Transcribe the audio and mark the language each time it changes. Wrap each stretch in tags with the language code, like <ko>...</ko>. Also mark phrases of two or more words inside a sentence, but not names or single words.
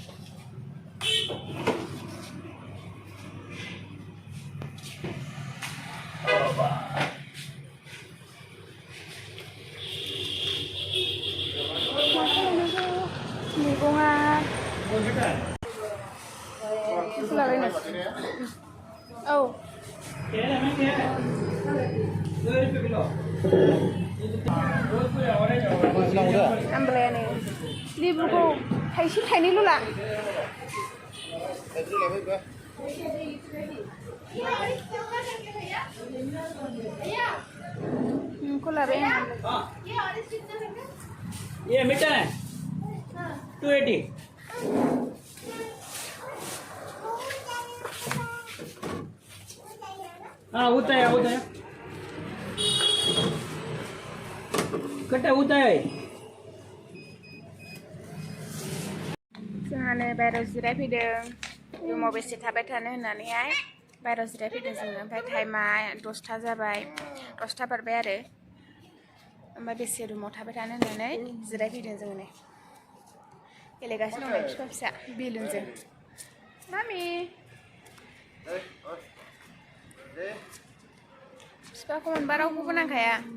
<id>Bunga. Itu lah ini. Oh. Ambil nih.</id> <brx>Libuku थाइसे थाइनैल' ला</brx> <hi>ये मीठा है 280 हाँ होता है कटा होता है</hi> <brx>जोंहानो बायराव जिरायफैदों रुमाव बेसे थाबाय थानो होननानैहाय बायराव जिरायफैदों जोङो ओमफ्राय टाइमा 10ता जाबाय 10ता बारबाय आरो ओमफ्राय बेसे रुमाव थाबाय थानो होननानै जिरायफैदों जोङो नै गेलेगासिनो दं बिफा फिसा बेलुनजों मामि बिफाखौ मोनबा रावखौबो नांखाया</brx>